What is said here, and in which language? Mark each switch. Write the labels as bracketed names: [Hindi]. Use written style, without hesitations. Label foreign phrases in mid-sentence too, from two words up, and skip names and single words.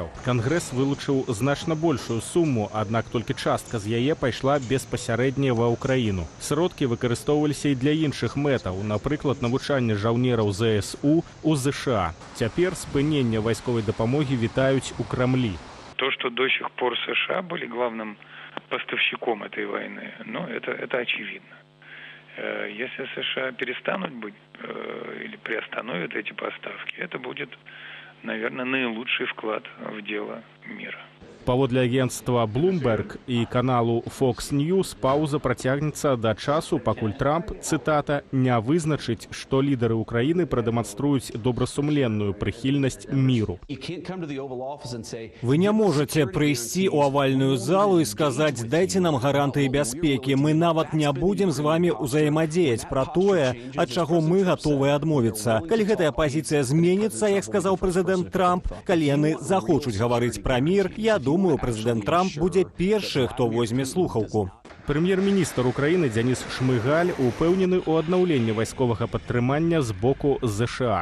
[Belarusian] Кангрэс вылучыў значна большую суму, аднак толькі частка з яе пайшла беспасярэдне ва Ўкраіну. Сродкі выкарыстоўваліся і для іншых мэтаў, напрыклад, навучанне жаўнераў ЗСУ у ЗША. Цяпер спыненне вайсковай дапамогі вітаюць у Крамлі. [Russian] То, что до сих пор США были главным поставщиком этой войны, ну, это очевидно. Если США перестанут быть или приостановят эти поставки, это будет, наверное, наилучший вклад в дело мира. [Belarusian] Паводле агентства Bloomberg і каналу Fox News пауза працягнецца да часу, пакуль Трамп, цытата, не вызначыць, што лідары Украіны прадэманструюць добрасумленную прыхільнасць міру. [Russian] Вы не можете прийти у овальную залу и сказать: дайте нам гарантии [Belarusian] бяспекі, мы нават не будем з вами узаемадзеяць пра тое, ад чаго мы готовы адмовіцца. Калі гэтая пазіцыя зменіцца, як сказаў прэзідэнт Трамп, калі яны захочуць гаварыць пра мір, я думаю, прэзідэнт Трамп будзе першы, хто возьме слухаўку. Прэм'ер-міністр Украіны Дзяніс Шмыгаль упэўнены ў аднаўленні вайсковага падтрымання з боку ЗША.